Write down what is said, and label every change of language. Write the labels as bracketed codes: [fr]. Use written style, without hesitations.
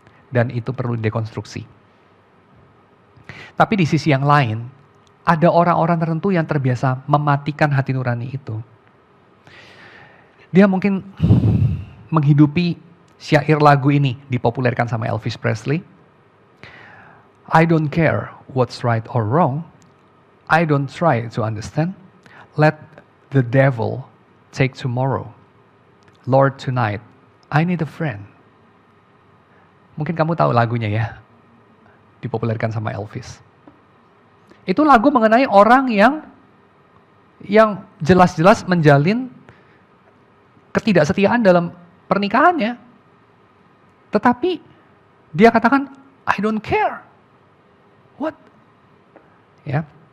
[id] Dan itu perlu dekonstruksi. Tapi di sisi yang lain, ada orang-orang tertentu yang terbiasa mematikan hati nurani itu. Dia mungkin menghidupi syair lagu ini dipopulerkan sama Elvis Presley. [en] I don't care what's right or wrong. I don't try to understand. Let the devil take tomorrow. Lord, tonight, I need a friend. [id] Mungkin kamu tahu lagunya ya. Dipopulerkan sama Elvis. Itu lagu mengenai orang yang jelas-jelas menjalin ketidaksetiaan dalam pernikahannya. Tetapi dia katakan, [en] I don't care. What? [id] Ya.